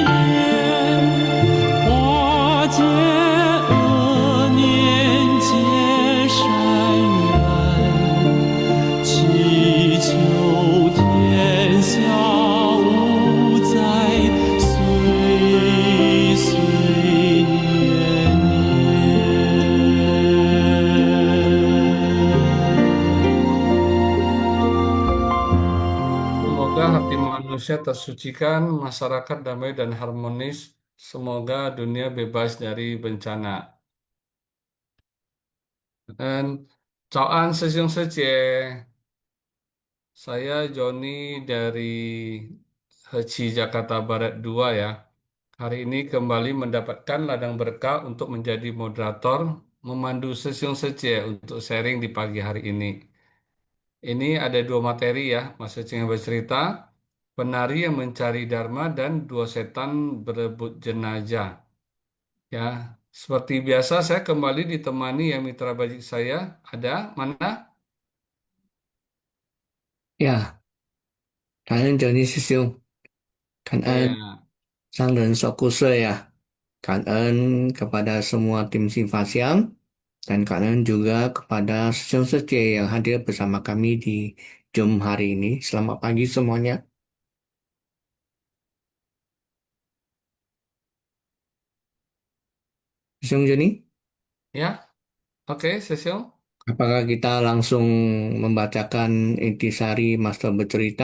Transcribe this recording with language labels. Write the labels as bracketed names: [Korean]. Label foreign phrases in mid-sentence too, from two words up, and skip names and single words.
[Chinese] 念，化解恶念结善缘，祈求天下无灾，岁岁年年。 [Indonesian] Semoga hati manusia tersucikan, masyarakat damai dan harmonis. Semoga dunia bebas dari bencana. Dan [Chinese] 早安，师兄师姐， [Indonesian] saya Joni dari Heci Jakarta Barat 2 ya. Hari ini kembali mendapatkan ladang berkah untuk menjadi moderator, memandu Sesiung Sece untuk sharing di pagi hari ini. Ini ada dua materi ya, Mas Seci yang bercerita, penari yang mencari Dharma dan dua setan berebut jenazah. Ya, seperti biasa saya kembali ditemani yang mitra bajik saya. Ada mana? Ya, [Chinese] 感恩九尼师兄，感恩 [Indonesian] Ya, [Chinese] 上人说故事呀，感恩 [Indonesian] kepada semua tim Simpasiang, dan 感恩 juga kepada [Chinese] 师兄师姐 [Indonesian] yang hadir bersama kami di Zoom hari ini. Selamat pagi semuanya. [Chinese] 师兄 Joni, [Indonesian] ya, oke, Sesiung. apakah kita langsung membacakan intisari Master Bercerita?